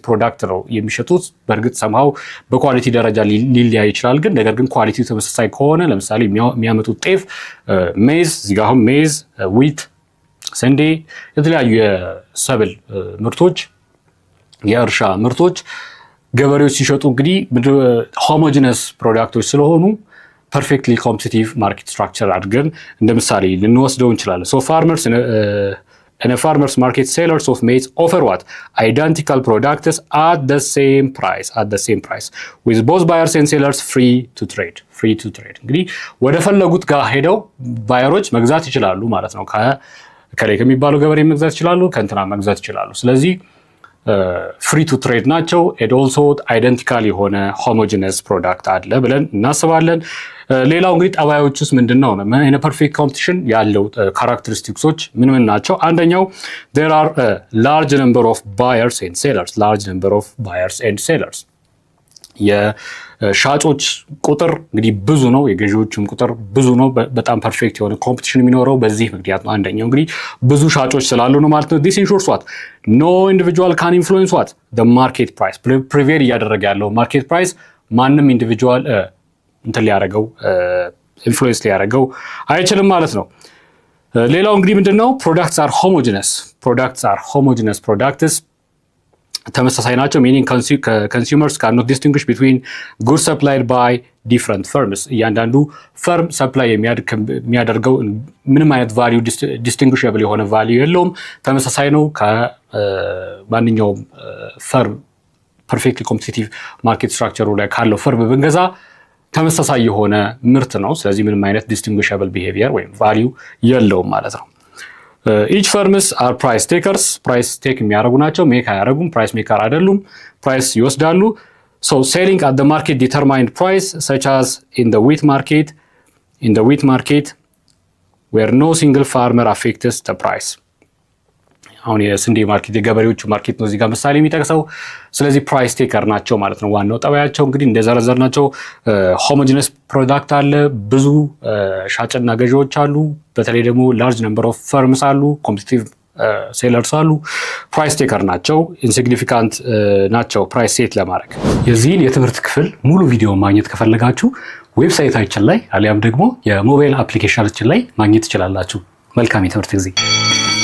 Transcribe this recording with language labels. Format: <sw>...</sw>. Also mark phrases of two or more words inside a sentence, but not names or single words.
<am>ፕሮዳክት ነው የሚሸጡት። በእርግጥ ሰምሃው በኳሊቲ ደረጃ ሊለያይ ይችላል። ግን ነገር ግን ኳሊቲው ተመሳሳይ ከሆነ ለምሳሌ የሚያመጡት ጤፍ፣ ሜዝ፣ እዚህ ጋር አሁን ሜዝ፣ ዊት፣ ስንዴ፣ የተለያዩ የሰብል ምርቶች፣ የእርሻ ምርቶች ገበሬዎች ሲሸጡ እንግዲህ ሆሞጂነስ ፕሮዳክቶች ስለሆኑ</am> <en>perfectly competitive market structure</en> <am>አድርገን እንደ ምሳሌ ልንወስደው እንችላለን።</am> <en>so farmers in a farmer's market, sellers of maize offer what? Identical products at the same price with both buyers and sellers free to trade.</en> <am>እንግዲህ ወደ ፈለጉት ጋር ሄደው ባየሮች መግዛት ይችላሉ ማለት ነው። ከላይ ከሚባለው ገበሬ መግዛት ይችላሉ፣ ከእንትና መግዛት ይችላሉ። ስለዚህ</am> <en>free to trade</en> <am>ናቸው።</am> <en>and also identical</en> <am>የሆነ</am> <en>homogeneous product</en> <am>አለ ብለን እናስባለን። ሌላው እንግዲህ ጠባዮች ውስጥ ምንድነው ነው</am> <en>perfect competition</en> <am>ያለው ካራክተሪስቲክሶች ምን ናቸው?</am> <en>አንደኛው there are a large number of buyers and sellers</en> <am>የሻጮች ቁጥር እንግዲህ ብዙ ነው፣ የገዢዎችም ቁጥር ብዙ ነው። በጣም ፐርፌክት የሆነ ኮምፒቲሽን የሚኖረው በዚህ ምክንያት ነው። አንደኛው እንግዲህ ብዙ ሻጮች ስላሉ ነው ማለት ነው።</am> <en>this ensures what no individual can influence what the market price</en> <am>prevail እያደረገ ያለው</am> <en>market price</en> <am>ማንም ኢንዲቪጁዋል እንትን ሊያደርገው ኢንፍሉዌንስ ሊያደርገው አይችልም ማለት ነው። ሌላው እንግዲህ ምንድነው?</am> <en>products are homogeneous products</en> <am>ተመሳሳይ ናቸው።</am> <en>meaning consumers can not distinguish between good supplied by different firms።</en> <am>እያንዳንዱ ፈርም ሰፕላይ የሚያደርገው ምንም አይነት</am> <en>value distinguishable</en> <am>የሆነ ቫሊዩ የለውም። ተመሳሳይ ነው ከማንኛውም ፈርም።</am> <en>perfectly competitive market</en> <am>ስትራክቸሩ ላይ ካለው ፈርም ብንገዛ ተመሳሳይ የሆነ ምርት ነው። ስለዚህ ምንም አይነት</am> <en>distinguishable behavior</en> <am>ወይም ቫሊዩ የለውም ማለት ነው።</am> <en>each firms are price takers price take</en> <am>የሚያደርጉ ናቸው። ሜክ አያደርጉም።</am> <en>price maker</en> <am>አይደሉም። ፕራይስ ይወስዳሉ።</am> <en>so selling at the market determined price such as in the wheat market where no single farmer affects the price.</en> <am>አሁን የስንዴ ማርኬት የገበሬዎቹ ማርኬት ነው እዚህ ጋር ምሳሌ የሚጠቅሰው። ስለዚህ</am> <en>price taker</en> <am>ናቸው ማለት ነው። ዋናው ጠባያቸው እንግዲህ እንደዘረዘርናቸው</am> <en>homogeneous product</en> <am>አለ፣ ብዙ ሻጭና ገዢዎች አሉ፣ በተለይ ደግሞ</am> <en>large number of firms</en> <am>አሉ፣</am> <en>competitive sellers</en> <am>አሉ።</am> <en>price taker</en> <am>ናቸው፣ ኢንሲግኒፊካንት ናቸው</am> <en>price set</en> <am>ለማድረግ። የዚህን የትምህርት ክፍል ሙሉ ቪዲዮ ማግኘት ከፈለጋችሁ ዌብሳይታችን ላይ አሊያም ደግሞ የሞባይል አፕሊኬሽናችን ላይ ማግኘት ትችላላችሁ። መልካም የትምህርት ጊዜ</am>